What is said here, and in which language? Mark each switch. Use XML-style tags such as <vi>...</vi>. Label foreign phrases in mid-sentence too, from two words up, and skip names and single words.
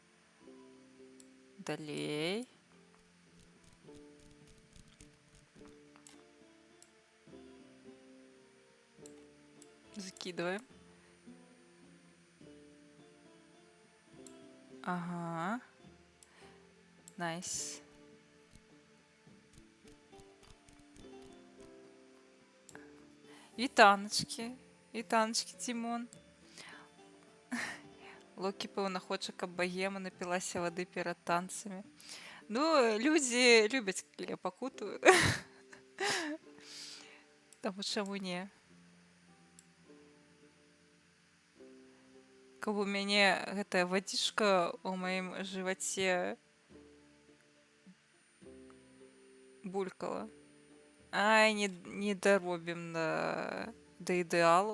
<ru>Далей. Закидываем. Ага.</ru> <uk>Найс. Вітаночки. Вітаночки, Тімон.</uk> <be>Локі, певно, хоче, каб богема напілася води перед танцями.</be> <uk>Ну, люди любять, коли я пакутую. Тому чому ні?</uk> <be>Каб у мяне гэтая вадзічка ў маім жываце булькала. Ай, не даробім да ідэалу.</be>